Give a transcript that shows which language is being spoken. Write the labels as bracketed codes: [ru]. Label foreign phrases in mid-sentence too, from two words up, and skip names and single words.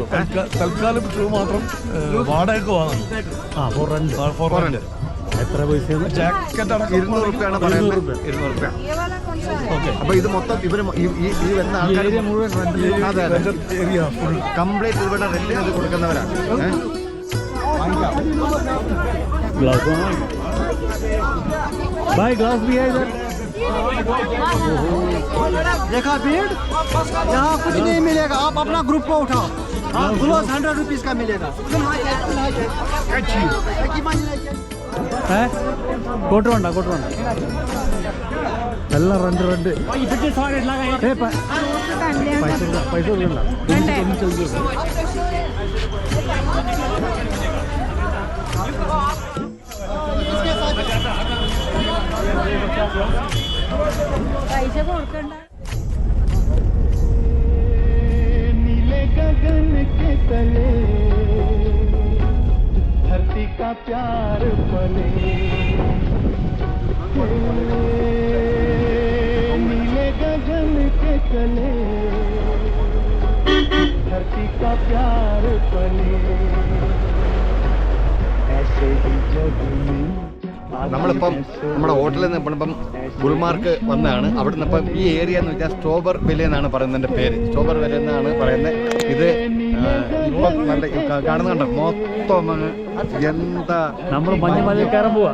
[ml] തൽക്കാലം ഷൂ മാത്രം വാടകയ്ക്ക് വാങ്ങുന്നു. എത്ര പൈസ? ജാക്കറ്റ് 200 രൂപയാണ് പറയുന്നത്. 200 രൂപ. അപ്പൊ ഇത് മൊത്തം ഇവര് ഈ വരുന്ന ആൾക്കാർ മുഴുവൻ കംപ്ലീറ്റ് ഇവിടെ റെന്റിന് കൊടുക്കുന്നവരാണ്. [hi] भाई ग्लास भी है इधर। देखा भीड़, यहाँ कुछ नहीं मिलेगा. आप अपना ग्रुप को उठाओ. ग्लास 100 रुपीज का मिलेगा. [ml] कोट വേണ്ട എല്ലാം റെന്റ് പൈസ കൊടുക്കണ്ട. പൈസ കൊടുക്കണ്ട. [hi] नीले गगन के तले धरती का प्यार पले. नीले गगन के तले धरती का प्यार पले. ऐसे ही जग में [ml] നമ്മളിപ്പം നമ്മുടെ ഹോട്ടലിൽ നിന്ന് ഇപ്പം ഗുൽമാർഗ് വന്നതാണ്. അവിടെ നിന്ന് ഇപ്പം ഈ ഏരിയ എന്ന് വെച്ചാൽ സ്ട്രോബർ വില എന്നാണ് പറയുന്നതിൻ്റെ പേര്. സ്ട്രോബർ വില എന്നാണ് പറയുന്നത്. ഇത് ഇപ്പം നല്ല കാണുന്നുണ്ടോ മൊത്തം എന്താ നമ്മൾ മഞ്ഞ കയറാൻ പോവാ.